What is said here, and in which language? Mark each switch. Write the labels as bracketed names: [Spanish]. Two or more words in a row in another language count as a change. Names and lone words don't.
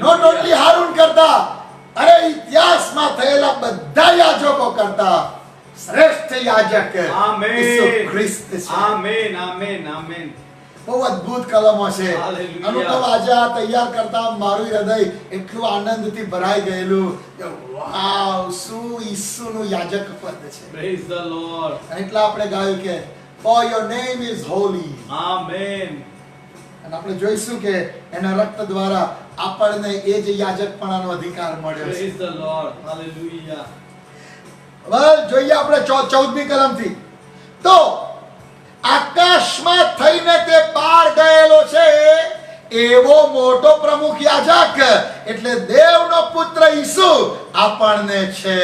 [English] not only [Gujarati] હારૂન કરતા, અરે ઇતિહાસમાં થયેલા બધા યાજકો કરતા શ્રેષ્ઠ યાજક આમેન. ઈસુ ખ્રિસ્ત છે. આમેન. આમેન. આમેન. બહુ અદ્ભુત કલમો છે. હાલેલુયા. અનુભવ આજે આ તૈયાર કરતા મારું હૃદય એટલું આનંદથી ભરાઈ ગયેલું કે વાવ, શું ઈસુનું યાજક પદ છે. [English] Praise the Lord. [Gujarati] એટલે આપણે ગાયું કે [English] for your name is holy. [Gujarati] આમેન. અને આપણે જોઈશું કે એના રક્ત દ્વારા આપણને એ જ યાજકપણાનો અધિકાર મળ્યો છે. [English] Praise the Lord. Hallelujah. [Gujarati] હવે જોઈએ આપણે 14મી કલમથી. તો આકાશમાં થઈને તે પાર ગયેલો છે એવો મોટો પ્રમુખ યાજક એટલે દેવનો પુત્ર ઈસુ આપણને છે.